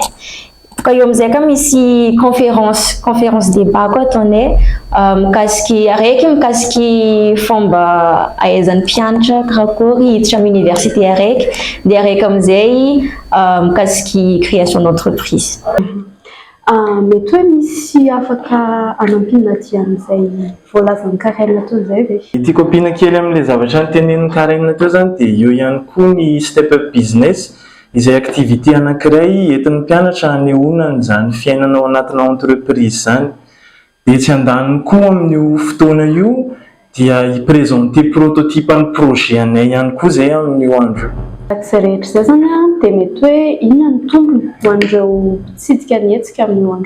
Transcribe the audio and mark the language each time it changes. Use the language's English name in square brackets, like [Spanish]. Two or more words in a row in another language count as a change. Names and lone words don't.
[Malagasy] Ka eo amin'izay ka misy [French] conférence débat [Malagasy] koa ataonay mikasiky fomba ahaizan'ny mpianatra karakory hiditra amin'ny université araiky dia araiky amin'izay mikasiky [French] création d'entreprise. [Malagasy] Mety hoe misy afaka anampina aty amin'izay voalazan'ny karaina teo izay ve? Tiako ampiana kely amin'ilay zavatra notenenin'ny karaina teo zany dia eo ihany koa ny [English] step up business [Malagasy] izay activité anankiray entin'ny mpianatra hanehoana izany fiainana ao anatina entreprise zany. Dia tsy andaniny koa amin'io fotoana io dia hiprésenter prototype ny projet anay ihany koa izay amin'io andro. Izay rehetra izay zany dia mety hoe inona ny tombony ho an'ireo mpitsidika ny hetsika amin'io andro?